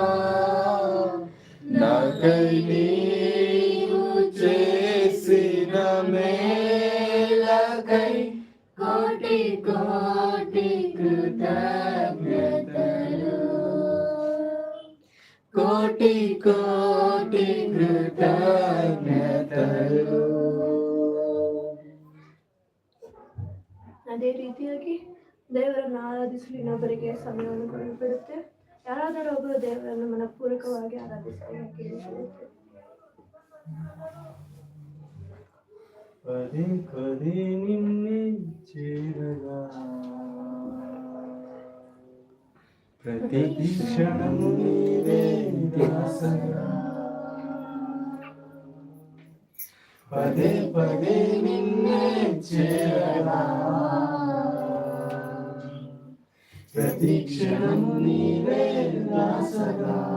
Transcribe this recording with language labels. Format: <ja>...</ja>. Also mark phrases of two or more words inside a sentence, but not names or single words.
<te>నాకై నీవు చేసిన మేలకై కోటి కోటి కృతజ్ఞతలు. కోటి కోటి కృతజ్ఞతలు.</te> <kn>ಅದೇ ರೀತಿಯಾಗಿ ದೇವರನ್ನು ಆರಾಧಿಸಲು ಇನ್ನೊಬ್ಬರಿಗೆ ಸಮಯವನ್ನು ಕೊಡುತ್ತೆ. ಯಾರಾದರೂ ಒಬ್ಬರು ದೇವರನ್ನು ಮನಪೂರ್ವಕವಾಗಿ ಆರಾಧಿಸಲಿಕ್ಕೆ ಹೇಳುತ್ತೆ.</kn> <te>పదే పదే నిన్నే చేరగా ప్రతి క్షణము నీవే ధ్యాసగా. పదే పదే నిన్నే చేరగా ప్రతి క్షణము నీవే ధ్యాసగా.</te>